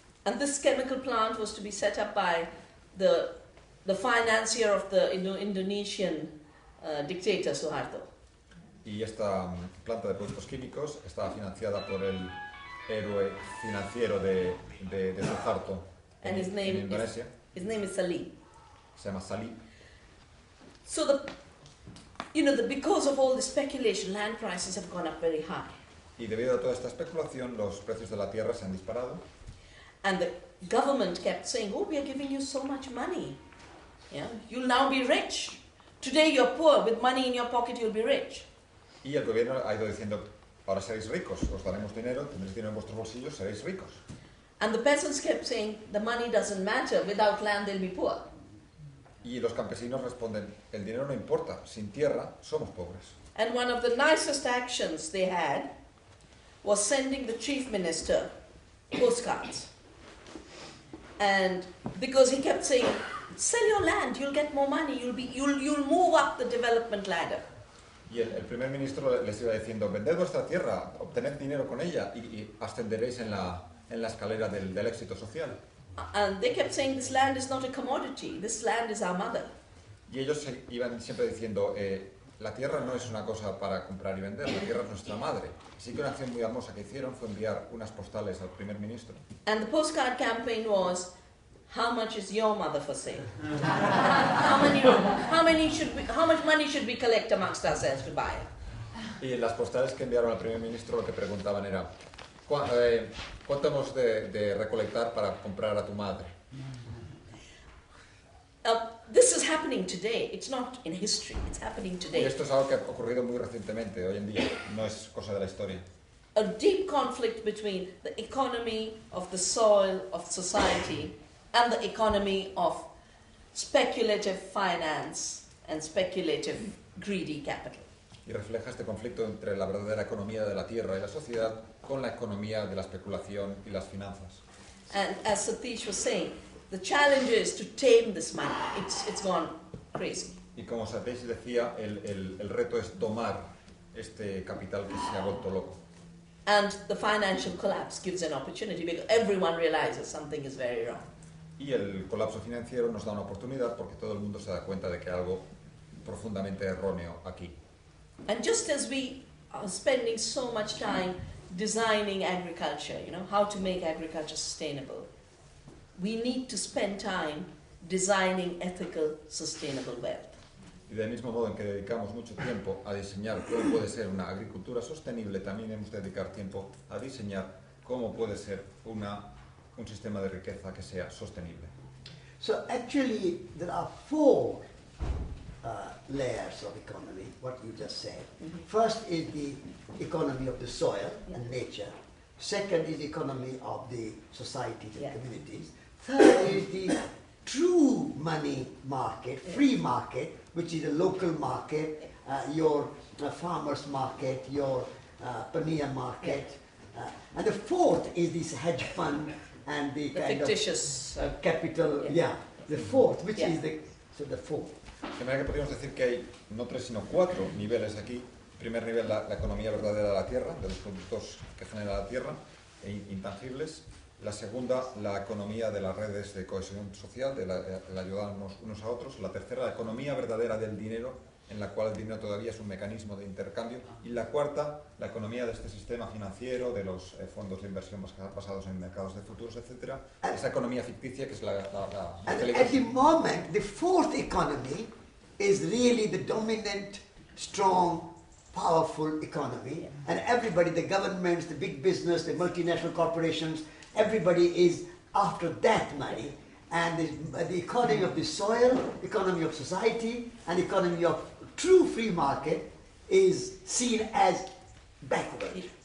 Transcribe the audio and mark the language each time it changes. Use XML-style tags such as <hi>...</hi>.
<en>And this chemical plant was to be set up by the financier of the Indonesian dictator Suharto.</en> <es>Y esta planta de productos químicos estaba financiada por el héroe financiero de Suharto en Indonesia.</es> <en>His name is Salim.</en> <es>Se llama Salim.</es> <en>So because of all the speculation, land prices have gone up very high.</en> <es>Y debido a toda esta especulación, los precios de la tierra se han disparado.</es> <en>And the government kept saying, "Oh, we are giving you so much money. You'll now be rich. Today you're poor. With money in your pocket, you'll be rich."</en> <es>Y el gobierno ha ido diciendo, ahora seréis ricos, os daremos dinero, tendréis dinero en vuestros bolsillos, seréis ricos.</es> <en>And the peasants kept saying, "The money doesn't matter. Without land, they'll be poor."</en> <es>Y los campesinos responden, el dinero no importa, sin tierra somos pobres.</es> <en>And one of the nicest actions they had was sending the chief minister postcards. And because he kept saying, "Sell your land, you'll get more money, you'll move up the development ladder."</en> <es>Y el primer ministro les iba diciendo, vended vuestra tierra, obtened dinero con ella y ascenderéis en la escalera del éxito social.</es> <en>And they kept saying, "This land is not a commodity, this land is our mother."</en> <es>Y ellos iban siempre diciendo, la tierra no es una cosa para comprar y vender, la tierra es nuestra madre. Así que una acción muy hermosa que hicieron fue enviar unas postales al primer ministro.</es> <en>And the postcard campaign was, "How much is your mother for sale? How much money should we collect amongst ourselves to buy it?"</en> <es>Y las postales que enviaron al primer ministro lo que preguntaban era, ¿cuánto hemos de recolectar para comprar a tu madre?</es> <en>This is happening today. It's not in history. It's happening</en> <es>Y</es> <en>today.</en> <es>esto es algo que ha ocurrido muy recientemente, hoy en día, no es cosa de la historia.</es> <en>A deep conflict between the economy of the soil of society and the economy of speculative finance and speculative greedy capital.</en> <es>Y refleja este conflicto entre la verdadera economía de la tierra y la sociedad con la economía de la especulación y las finanzas.</es> <en>And as Satish was saying, the challenge is to tame this money. It's gone crazy.</en> <es>Y como Satish decía, el reto es domar este capital que se ha vuelto loco.</es> <en>And the financial collapse gives an opportunity because everyone realizes something is very wrong.</en> <es>Y el colapso financiero nos da una oportunidad porque todo el mundo se da cuenta de que hay algo profundamente erróneo aquí.</es> <en>And just as we are spending so much time designing agriculture, how to make agriculture sustainable, we need to spend time designing ethical, sustainable wealth.</en> <es>Y del mismo modo en que dedicamos mucho tiempo a diseñar cómo puede ser una agricultura sostenible, también hemos de dedicar tiempo a diseñar cómo puede ser un sistema de riqueza que sea sostenible.</es> <en>So actually, there are four layers of economy, what you just said. First is the economy of the soil and nature. Second is the economy of the societies and communities. Third is the true money market, free market, which is a local market, your farmer's market, your paneer market. And the fourth is this hedge fund and the kind fictitious of capital, the fourth, which is the fourth.</en> <es>De manera que podríamos decir que hay no 3 sino 4 niveles aquí. Primer nivel, la economía verdadera de la tierra, de los productos que genera la tierra, intangibles. La segunda, la economía de las redes de cohesión social, de ayudarnos unos a otros. La tercera, la economía verdadera del dinero, en la cual el dinero todavía es un mecanismo de intercambio. Y la cuarta, la economía de este sistema financiero, de los fondos de inversión basados en mercados de futuros, etc. Esa economía ficticia que es la</es> <en>And at the moment, the fourth economy is really the dominant, strong, powerful economy. And everybody, the governments, the big business, the multinational corporations, everybody is after that money. And the economy of the soil, economy of society, and economy of true free market is seen as backward.</en>